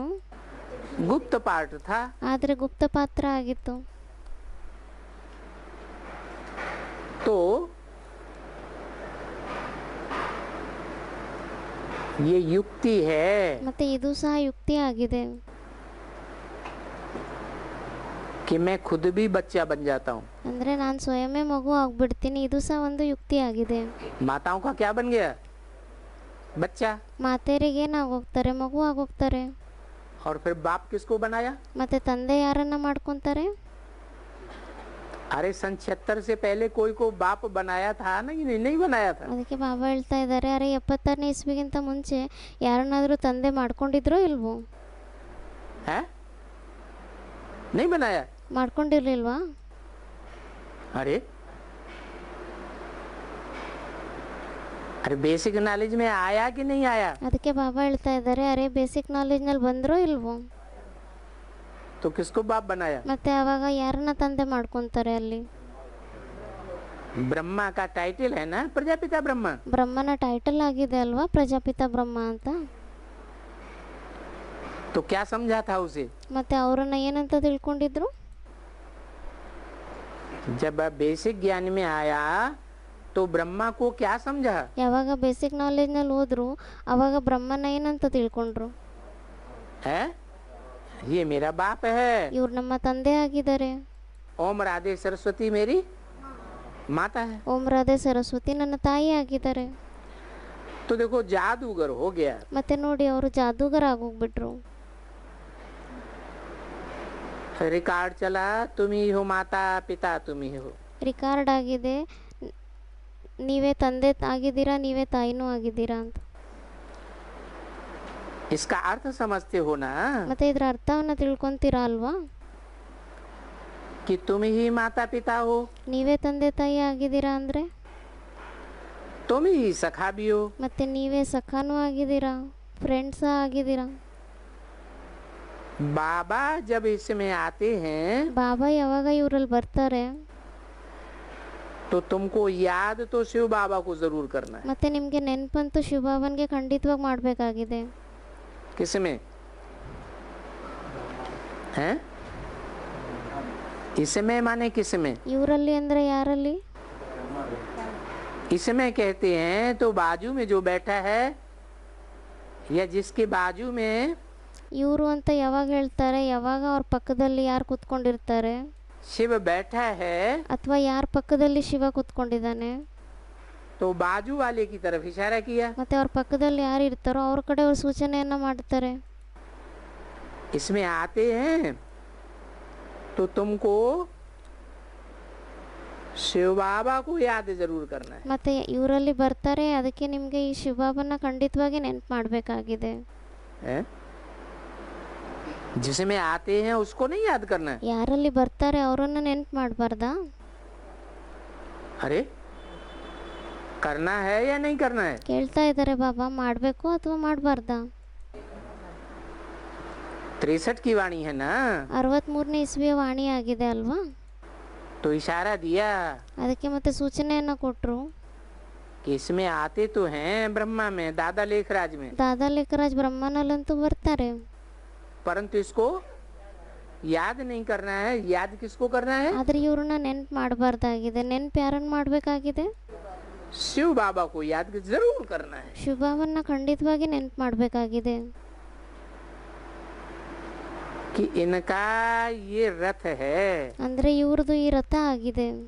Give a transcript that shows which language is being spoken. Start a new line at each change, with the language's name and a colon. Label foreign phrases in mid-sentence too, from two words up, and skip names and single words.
Hindi: गुप्त पार्ट था.
Kannada: ಆದರೆ ಗುಪ್ತ ಪಾತ್ರ ಆಗಿತ್ತು.
Hindi: तो ये युक्ति है
Kannada: ಮತ್ತೆ ಇದು ಸಹ ಯುಕ್ತಿ ಆಗಿದೆ.
Hindi: कि मैं खुद भी बच्चा बन जाता हूँ.
Kannada: ಅಂದ್ರೆ ನಾನು ಸ್ವಯಂೇ ಮಗು ಆಗ್ಬಿಡ್ತೀನಿ. ಇದು ಸಹ ಒಂದು ಯುಕ್ತಿ ಆಗಿದೆ.
Hindi: माताओं का क्या बन गया? बच्चा.
Kannada: ಮಾತೆಯರಿಗೆ ಏನಾಗೋಗ್ತಾರೆ? ಮಗು ಆಗೋಗ್ತಾರೆ.
Hindi: और फिर बाप किसको बनाया?
Kannada: ಮತ್ತೆ ತಂದೆ ಯಾರನ್ನ ಮಾಡ್ಕೊಂತಾರೆ?
Hindi: अरे सन 76 से पहले कोई को बाप बनाया था ना? नहीं, नहीं बनाया था.
Kannada: ಅದಕ್ಕೆ ಬಾಬಾ ಹೇಳ್ತಾ ಇದ್ದಾರೆ, ಅರೆ 76ನೇ ಇಸ್ವಿಗಿಂತ ಮುಂಚೆ ಯಾರನ್ನಾದರೂ ತಂದೆ ಮಾಡ್ಕೊಂಡಿದ್ರೋ ಇಲ್ವೋ?
Hindi: है? नहीं बनाया.
Kannada: ಮಾಡ್ಕೊಂಡಿರ್ಲಿಲ್ವಾ?
Hindi: अरे अरे
English: basic knowledge
Hindi: में आया कि नहीं आया?
Kannada: ಅದಕ್ಕೆ ಬಾಬಾ ಹೇಳ್ತಾ ಇದ್ದಾರೆ, ಅರೆ
English: basic knowledgeನಲ್ಲಿ
Kannada: ಬಂದ್ರೋ ಇಲ್ವೋ?
Hindi: तो किसको बाप बनाया?
Kannada: ಮತ್ತೆ ಆವಾಗ ಯಾರನ್ನ ತಂದೆ ಮಾಡ್ಕೊಂತಾರೆ ಅಲ್ಲಿ?
Hindi: ब्रह्मा का टाइटल है ना, प्रजापिता ब्रह्मा.
Kannada: ಬ್ರಹ್ಮನ ಟೈಟಲ್ ಆಗಿದೆ ಅಲ್ವಾ, ಪ್ರಜಾಪಿತ ಬ್ರಹ್ಮ ಅಂತ.
Hindi: तो क्या समझा था उसे?
Kannada: ಮತ್ತೆ ಅವರನ್ನ ಏನಂತ ತಿಳ್ಕೊಂಡಿದ್ರು?
Hindi: जब बेसिक ज्ञान में आया तो ब्रह्मा को क्या समझा?
Kannada: ಯಾವಾಗ
English: basic knowledgeನಲ್ಲಿ
Kannada: ಹೋದ್ರು ಅವಾಗ ಬ್ರಹ್ಮನ ಏನಂತ ತಿಳ್ಕೊಂಡ್ರು?
Hindi: है ये मेरा बाप है.
Kannada: ಇವ್ರು ನಮ್ಮ ತಂದೆ ಆಗಿದ್ದಾರೆ.
Hindi: ओम राधे सरस्वती मेरी माता है.
Kannada: ಓಂ ರಾಧೆ ಸರಸ್ವತಿ ನನ್ನ ತಾಯಿ ಆಗಿದ್ದಾರೆ.
Hindi: तो देखो जादूगर हो गया.
Kannada: ಮತ್ತೆ ನೋಡಿ ಅವರು ಜಾದೂಗರ ಆಗೋಗ್ಬಿಟ್ರು.
Hindi: रिकॉर्ड चला, तुम ही हो माता पिता, तुम ही हो.
Kannada: ರಿಕಾರ್ಡ್ ಆಗಿದೆ, ನೀವೇ ತಂದೆ ಆಗಿದ್ದೀರಾ, ನೀವೇ ತಾಯಿನೂ ಆಗಿದ್ದೀರಾ ಅಂತ.
Hindi: इसका अर्थ समझते हो ना
Kannada: ಮತ್ತೆ ಇದರ ಅರ್ಥವನ್ನ ತಿಳ್ಕೊಂತೀರಾ ಅಲ್ವಾ?
Hindi: कि तुम ही माता पिता हो,
Kannada: ನೀವೇ ತಂದೆ ತಾಯಿ ಆಗಿದ್ದೀರಾ ಅಂದ್ರೆ
Hindi: तुम ही सखा भी हो.
Kannada: ಮತ್ತೆ ನೀವೇ ಸಖಾನೂ ಆಗಿದ್ದೀರಾ, ಫ್ರೆಂಡ್ಸ್ ಆಗಿದ್ದೀರಾ.
Hindi: बाबा जब इसमें आते हैं
Kannada: ಬಾಬಾ ಯಾವಾಗ ಇವರಲ್ಲಿ ಬರ್ತಾರೆ
Hindi: तो तुमको याद तो शिव बाबा को जरूर करना है.
Kannada: ಮತ್ತೆ ನಿಮಗೆ ನೆನಪಂತೂ ಶಿವಬಾಬನ್ಗೆ ಖಂಡಿತವಾಗಿ ಮಾಡಬೇಕಾಗಿದೆ.
Hindi: किसमें हैं? इसमें माने किसमें?
Kannada: ಇವರಲ್ಲಿ ಅಂದ್ರೆ ಯಾರಲ್ಲಿ?
Hindi: इसमें कहते हैं तो बाजू में जो बैठा है या जिसके बाजू में
Kannada: ಇವರು ಅಂತ ಯಾವಾಗ ಹೇಳ್ತಾರೆ? ಯಾವಾಗ ಅವ್ರ ಪಕ್ಕದಲ್ಲಿ ಯಾರು ಕೂತ್ಕೊಂಡಿರ್ತಾರೆ
Hindi: शिव बैठा है
Kannada: ಅಥವಾ ಯಾರ ಪಕ್ಕದಲ್ಲಿ ಶಿವ ಕೂತ್ಕೊಂಡಿದ್ದಾನೆ
Hindi: तो बाजू वाले की तरफ इशारा किया।
Kannada: ಮತ್ತು ಅವ್ರ ಪಕ್ಕದಲ್ಲಿ ಯಾರು ಇರ್ತಾರೋ ಅವ್ರ ಕಡೆ ಅವ್ರು ಸೂಚನೆಯನ್ನು ಮಾಡ್ತಾರೆ.
Hindi: इसमें आते हैं तो तुमको शिव बाबा को याद जरूर करना है।
Kannada: ಮತ್ತು ಇವರಲ್ಲಿ ಬರ್ತಾರೆ, ಅದಕ್ಕೆ ನಿಮಗೆ ಈ ಶಿವಬಾಬನ ಖಂಡಿತವಾಗಿ ನೆನಪು ಮಾಡಬೇಕಾಗಿದೆ.
Hindi: हैं? जिसमें आते हैं उसको नहीं याद करना है।
Kannada: ಯಾರಲ್ಲಿ ಬರ್ತಾರೆ ಅವರನ್ನು ನೆನಪು ಮಾಡಬಾರ್ದಾ?
Hindi: अरे करना है या नहीं करना है?
Kannada: ಕೇಳ್ತಾ ಇದ್ದಾರೆ ಬಾಬಾ, ಮಾಡಬೇಕು ಅಥವಾ ಮಾಡಬಾರ್ದಾ?
Hindi: 63 की वाणी है ना,
Kannada: 63ನೇ ಇಸ್ವಿಯ ವಾಣಿ ಆಗಿದೆ ಅಲ್ವಾ?
Hindi: तो इशारा दिया
Kannada: ಅದಕ್ಕೆ ಮತ್ತೆ ಸೂಚನೆಯನ್ನು ಕೊಟ್ಟರು.
Hindi: कि इसमें आते तो हैं ब्रह्मा में, दादा लेखराज में,
Kannada: ದಾದಾ ಲೇಖರಾಜ್ ಬ್ರಹ್ಮನಲ್ಲಂತೂ ಬರ್ತಾರೆ,
Hindi: परंतु इसको याद नहीं करना है। याद किसको करना है?
Kannada: ಆದರೆ ಇವ್ರನ್ನ ನೆನಪು ಮಾಡಬಾರ್ದಾಗಿದೆ. ನೆನಪು ಯಾರನ್ನು ಮಾಡಬೇಕಾಗಿದೆ?
Hindi: शिव बाबा को याद जरूर करना है।
Kannada: ಶಿವಬಾಬನ್ನ ಖಂಡಿತವಾಗಿ ನೆನಪು ಮಾಡಬೇಕಾಗಿದೆ.
Hindi: कि इनका ये रथ है,
Kannada: ಅಂದ್ರೆ ಇವ್ರದ್ದು ಈ ರಥ ಆಗಿದೆ.